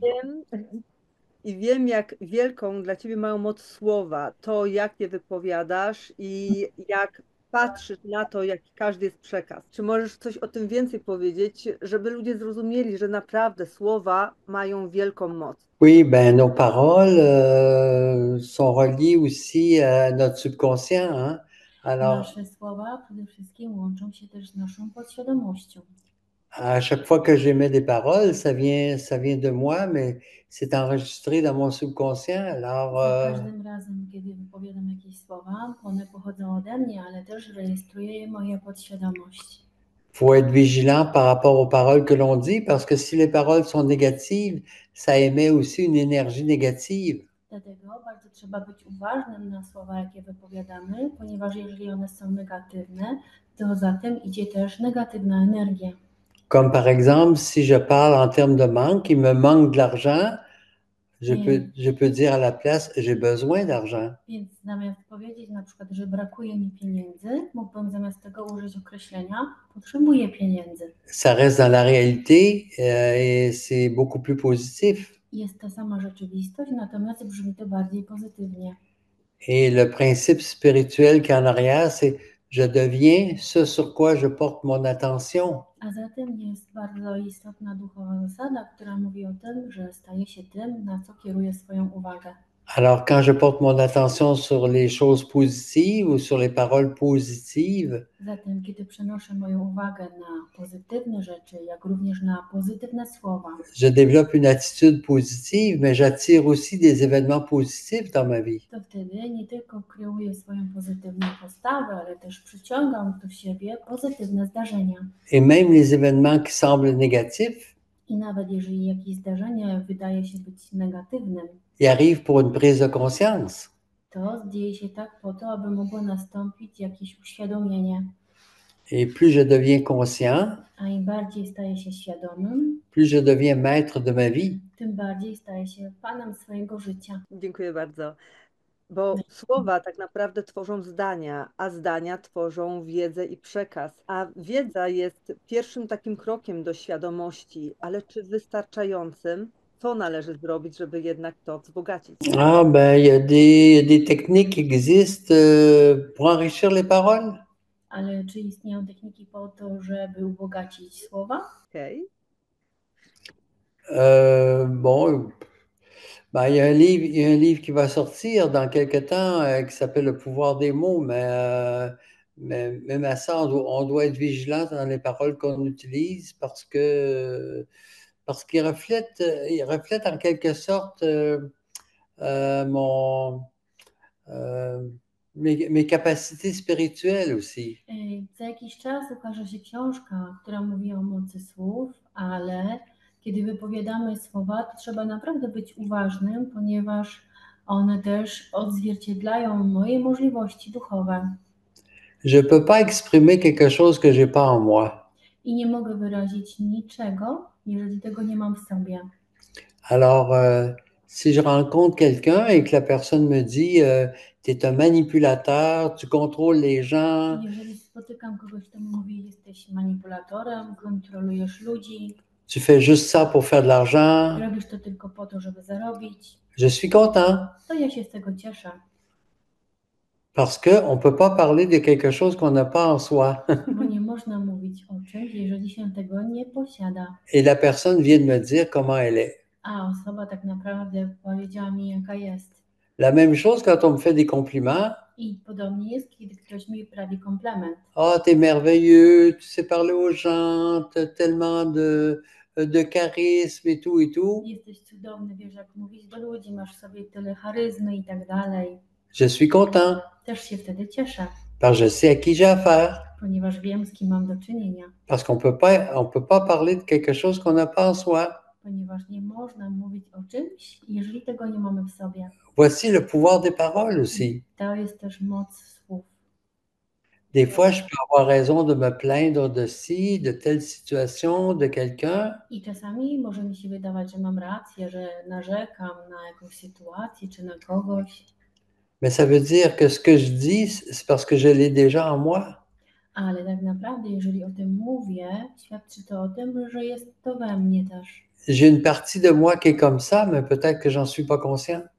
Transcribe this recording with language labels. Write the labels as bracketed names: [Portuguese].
[Polish] wiem, i wiem, jak wielką dla ciebie mają moc słowa, to jak je wypowiadasz i jak patrzysz na to, jaki każdy jest przekaz. Czy możesz coś o tym więcej powiedzieć, żeby ludzie zrozumieli, że naprawdę słowa mają wielką moc? [French] Oui, ben nos paroles sont reliées aussi à notre subconscient, hein. Alors, [Polish] Nasze słowa przede wszystkim łączą się też z naszą podświadomością. [French] à chaque fois que j'émets des paroles, ça vient de moi, mais c'est enregistré dans mon subconscient. Alors, [Polish] Za każdym razem, kiedy wypowiadam jakieś słowa, one pochodzą ode mnie, ale też rejestruje je moja podświadomość. [French] faut être vigilant par rapport aux paroles que l'on dit, parce que si les paroles sont négatives, ça émet aussi une énergie négative. [Polish] Dlatego bardzo trzeba być uważnym na słowa, jakie wypowiadamy, ponieważ jeżeli one są negatywne, to za tym idzie też negatywna energia. [French] Comme par exemple, si je parle en termes de manque, il me manque de l'argent, je peux dire à la place, j'ai besoin d'argent. [Polish] Więc zamiast powiedzieć na przykład, że brakuje mi pieniędzy, mógłbym zamiast tego użyć określenia potrzebuję pieniędzy. [French] Ça reste dans la réalité et c'est beaucoup plus positif. [Polish] Jest ta sama rzeczywistość, natomiast brzmi to bardziej pozytywnie. [French] Et le principe spirituel qui est en arrière, c'est je deviens ce sur quoi je porte mon attention. [Polish] A zatem jest bardzo istotna duchowa zasada, która mówi o tym, że staje się tym, na co kieruje swoją uwagę. [French] Alors, quand je porte mon attention sur les choses positives ou sur les paroles positives, [Polish] Zatem, kiedy przenoszę moją uwagę na pozytywne rzeczy, jak również na pozytywne słowa, [French] je développe une attitude positive, mais j'attire aussi des événements positifs dans ma vie. [Polish] to wtedy nie tylko kreuję swoją pozytywną postawę, ale też przyciągam do siebie pozytywne zdarzenia. [French] Et même les événements qui semblent négatifs, [Polish] I nawet jeżeli jakieś zdarzenie wydaje się być negatywnym, [French] ils arrivent pour une prise de conscience. [Polish] to dzieje się tak po to, aby mogło nastąpić jakieś uświadomienie. [French] Et plus je deviens conscient, [Polish] A im bardziej staję się świadomym, [French] plus je deviens maître de ma vie. [Polish] tym bardziej staję się panem swojego życia. Dziękuję bardzo. Bo słowa tak naprawdę tworzą zdania, a zdania tworzą wiedzę i przekaz. A wiedza jest pierwszym takim krokiem do świadomości, ale czy wystarczającym? Co należy zrobić, żeby jednak to wzbogacić? [French] Ah, ben, il y a des techniques qui existent pour enrichir les paroles. [Polish] Ale czy istnieją techniki po to, żeby ubogacić słowa? Okej. [French] Bon, ben, il y a un livre qui va sortir dans quelque temps qui s'appelle Le pouvoir des mots, mais même à ça, on doit être vigilant dans les paroles qu'on utilise parce qu'il reflète en quelque sorte mon, euh, mes capacités spirituelles aussi. [Polish] Za jakiś czas ukaże się książka, która mówi o mocy słów, ale kiedy wypowiadamy słowa, to trzeba naprawdę być uważnym, ponieważ one też odzwierciedlają moje możliwości duchowe. [French] Je ne peux pas exprimer quelque chose que j'ai pas en moi. [Polish] I nie mogę wyrazić niczego, jeżeli tego nie mam w sobie. [French] Alors, si je rencontre quelqu'un et que la personne me dit tu es un manipulateur, tu contrôles les gens, [Polish] Jeżeli spotykam kogoś, kto mówi, jesteś manipulatorem, kontrolujesz ludzi, [French] tu fais juste ça pour faire de l'argent, [Polish] robisz to tylko po to, żeby zarobić, [French] je suis content [Polish] to ja się z tego cieszę, [French] parce qu'on ne peut pas parler de quelque chose qu'on n'a pas en soi. [Polish] bo nie można mówić o czymś, jeżeli się tego nie posiada. [French] Et la personne vient de me dire comment elle est. [Polish] A osoba tak naprawdę powiedziała mi, jaka jest. [French] La même chose quand on me fait des compliments. [Polish] I podobnie jest, kiedy ktoś mi prawi komplement. [French] Ah, t'es merveilleux, tu sais parler aux gens, t'as tellement de charisme et tout et tout. [Polish] Jesteś cudowny, wiesz jak mówić do ludzi, masz w sobie tyle charyzmy i tak dalej. [French] Je suis content [Polish] Też się wtedy cieszę, [French] parce que je sais à qui j'ai affaire. [Polish] ponieważ wiem, z kim mam do czynienia. [French] Parce on peut pas parler de quelque chose qu'on n'a pas en soi. [Polish] Ponieważ nie można mówić o czymś, jeżeli tego nie mamy w sobie. [French] Voici le pouvoir des paroles aussi. [Polish] To jest też moc słów. [French] Des fois, je peux avoir raison de me plaindre de ci, de telle situation, de quelqu'un, [Polish] I czasami może mi się wydawać, że mam rację, że narzekam na jakąś sytuację czy na kogoś, [French] mais ça veut dire que ce que je dis, c'est parce que je l'ai déjà en moi. [Polish] ale tak naprawdę, jeżeli o tym mówię, świadczy to o tym, że jest to we mnie też. [French] J'ai une partie de moi qui est comme ça, mais peut-être que j'en suis pas conscient.